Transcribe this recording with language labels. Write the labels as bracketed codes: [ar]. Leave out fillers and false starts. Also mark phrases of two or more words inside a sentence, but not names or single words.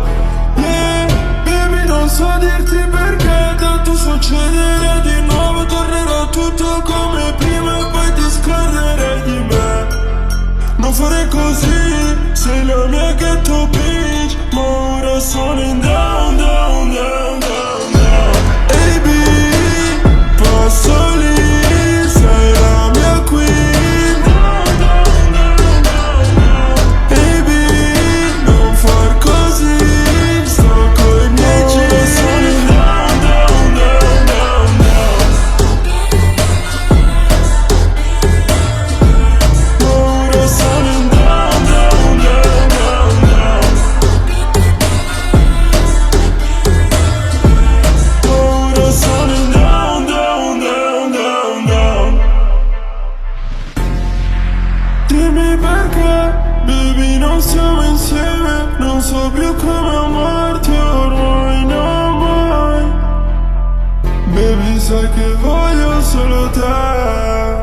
[en] Yeah, baby, [it] non so dirti perché, tanto succederà di nuovo. Tornerò tutto come prima e poi ti scorderai di me. Non fare così, sei la mia [en] ghetto bitch, [it] ma ora sono in [en] down, down, down, down, down. [it] Baby, passo lì, sei la mia queen. [en] Down, down, down, down, down. [it] Baby, non far così, sto coi miei jeans. Sono in [en] down, down, down, down, down. [it] Ora sono in [en] down, down, down, down, down. [it] Ora sono in [en] down, down, down, down, down. [it] Dimmi perché, baby, non siamo insieme. Non so più come amarti ormai, no mai. Baby, sai che voglio solo te.